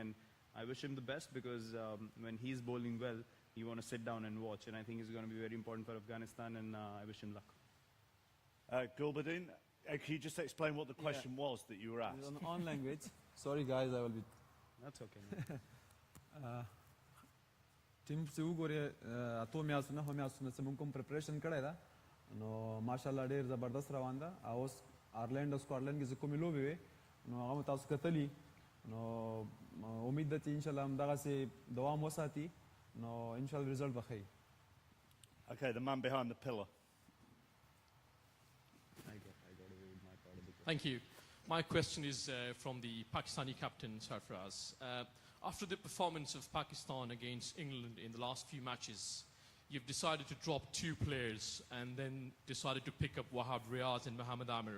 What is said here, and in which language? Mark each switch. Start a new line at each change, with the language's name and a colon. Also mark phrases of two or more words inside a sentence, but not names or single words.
English: And I wish him the best, because when he's bowling well, you want to sit down and watch, and I think he's going to be very important for Afghanistan, and I wish him luck. Gulbuddin, can you just explain what the question was that you were asked? On language. Sorry guys, I will be... That's okay.
Pashto: ټیم چې وګورې اتو میاشتو نهو میاشتو نه څه موږ کوم پریپریشن کړی ده نو
Arabic: ماشاءالله
Pashto: ډېر زبردست روان ده او اوس آرلینډ او سکاټلینډ کې چې کومې لوبې وې نو هغه مو تاسو کتلي نو امید ده چې
Arabic: انشاءالله
Pashto: همدغسې دوام وساتي نو
Arabic: انشاءالله
Pashto: رزلټ به ښه وي.
English: Okay, the man behind the pillar. Thank you. My question is from the Pakistani captain, Sarfraz. After the performance of Pakistan against England in the last few matches, you've decided to drop 2 players and then decided to pick up Wahab Riaz and Mohamed Amir.